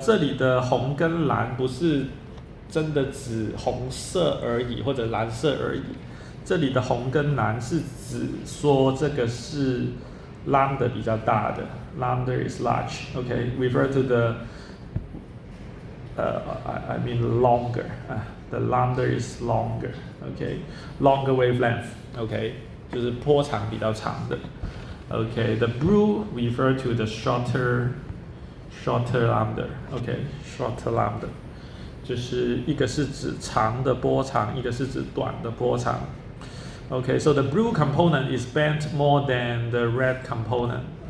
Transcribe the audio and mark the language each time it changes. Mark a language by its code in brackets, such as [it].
[zh] 这里的红跟蓝不是真的指红色而已，或者蓝色而已。这里的红跟蓝是指说这个是 lambda 比较大的 ， [en] lambda is large. Okay, refer to the I mean longer. The lambda is longer. Okay, longer wavelength. [zh] Okay, 就是波长比较长的。 [en] Okay, the blue refer to the shorter lambda. Okay, shorter lambda. [zh] 就是一个是指长的波长，一个是指短的波长。 [en] Okay, so the blue component is bent more than the red component.